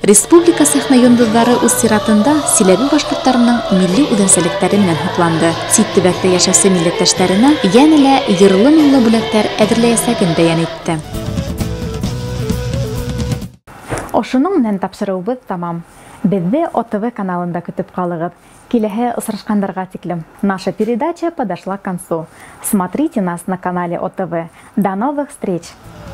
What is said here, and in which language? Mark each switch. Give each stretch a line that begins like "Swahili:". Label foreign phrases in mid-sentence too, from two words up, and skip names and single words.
Bashkir: Республика сәхнә йондоҙҙары үҙ сиратында Силәбе башҡорттарының милли үҙенсәлектәре менән һоҡланды. Сит төбәктә йәшәүсе милләттәштәренә йәнә лә йырлы-моңло бүләктәр әҙерләйәсәген бәйән итте. Ошоноң менән тапшырыуыбыҙ тамам. Беҙҙе ОТВ каналында көтөп ҡалығыҙ. Киләһе осрашҡандарға тиклем.
Russian: Наша передача подошла к концу. Смотрите нас на канале ОТВ. До новых встреч!